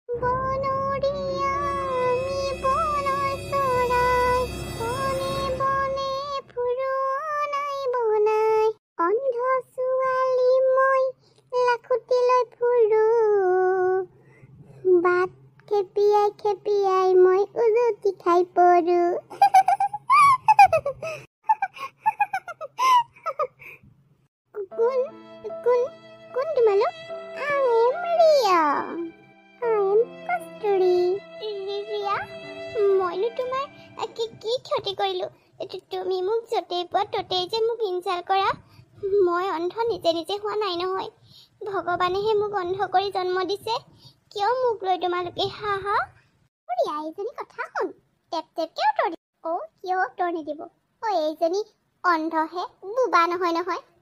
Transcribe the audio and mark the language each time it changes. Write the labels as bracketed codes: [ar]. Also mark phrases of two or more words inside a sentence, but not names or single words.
[as] বনৰীয়া আমি বনৰ চৰাই বনে ফুৰণাই বনাই অন্ধ ছোৱালী মই লাখুটি লৈ ফুৰোঁ বাট খেপিয়াই মই উজুতি খাই পৰোঁ কোন তোমালোক [en] I am Ria. I am Kasturi. Ria, [as] মইনো তোমাৰ কি ক্ষতি কৰিলোঁ তুমি মোক য'তেই পোৱা ত'তেই যে মোক ইনচাল্ট কৰা মই অন্ধ নিজে হোৱা নাই নহয় ভগৱানেহে মোক অন্ধ কৰি জন্ম দিছে কিয় মোক লৈ তোমালোকে হাহা ৰিয়া এইজনী কথা শুন টেপ টেপকে উত্তৰ দি কিয় উত্তৰ নিদিব এইজনী অন্ধহে বোবা নহয় নহয়